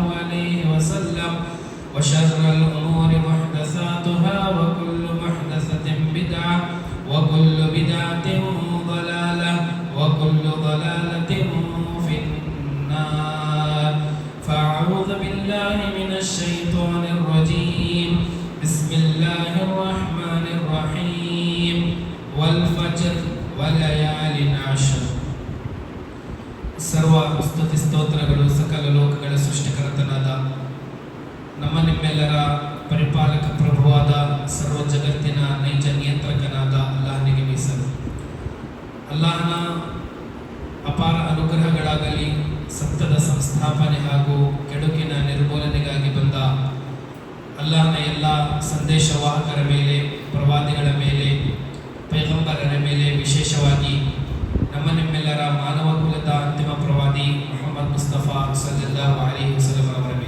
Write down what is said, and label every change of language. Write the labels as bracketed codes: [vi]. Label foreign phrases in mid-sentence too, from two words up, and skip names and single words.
[ar] عليه وسلم وشر الأمور محدثاتها وكل محدثة بدعة وكل بدعة ضلالة وكل ضلالة في النار فأعوذ بالله من الشيطان الرجيم بسم الله الرحمن الرحيم والفجر وليال عشر [kn] ಸರ್ವ ಸ್ತುತಿ ಸ್ತೋತ್ರಗಳು ಸಕಲ ಲೋಕಗಳ ಸೃಷ್ಟಿಕರ್ತನಾದ ನಮ್ಮ ನಿಮ್ಮೆಲ್ಲರ ಪರಿಪಾಲಕ ಪ್ರಭುವಾದ ಸರ್ವ ಜಗತ್ತಿನ ನೈಜ ನಿಯಂತ್ರಕನಾದ ಅಲ್ಲಾಹನಿಗೆ ಮೀಸಲು. ಅಲ್ಲಾಹನ ಅಪಾರ ಅನುಗ್ರಹಗಳಾಗಲಿ, ಸತ್ಯದ ಸಂಸ್ಥಾಪನೆ ಹಾಗೂ ಕೆಡುಕಿನ ನಿರ್ಮೂಲನೆಗಾಗಿ ಬಂದ ಅಲ್ಲಾಹನ ಎಲ್ಲ ಸಂದೇಶವಾಹಕರ ಮೇಲೆ, ಪ್ರವಾದಿಗಳ ಮೇಲೆ, ಪೈಗಂಬರರ ಮೇಲೆ, ವಿಶೇಷವಾಗಿ ನಮ್ಮ ನಿಮ್ಮೆಲ್ಲರ ಮಾನವ ಕುಲದ ಅಂತಿಮ ಪ್ರವಾದಿ ಮೊಹಮ್ಮದ್ ಮುಸ್ತಫಾ [ar] صلى الله عليه وسلم [kn] ಅವರ ಮೇಲೆ.